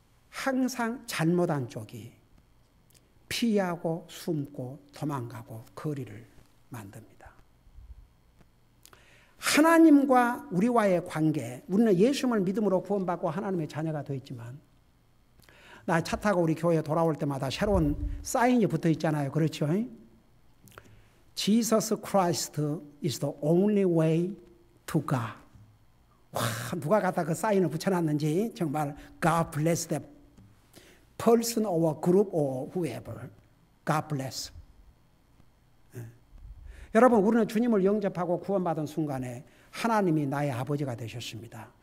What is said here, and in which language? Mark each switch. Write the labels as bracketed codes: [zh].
[ko] 항상 잘못한 쪽이 피하고 숨고 도망가고 거리를 만듭니다. 하나님과 우리와의 관계, 우리는 예수님을 믿음으로 구원받고 하나님의 자녀가 되어 있지만 나 차 타고 우리 교회에 돌아올 때마다 새로운 사인이 붙어 있잖아요. 그렇죠? [en] Jesus Christ is the only way to God. [ko] 와, 누가 갖다 그 사인을 붙여놨는지 정말 God bless them. [en] person or group or whoever. God bless. [ko] 여러분, 우리는 주님을 영접하고 구원받은 순간에 하나님이 나의 아버지가 되셨습니다.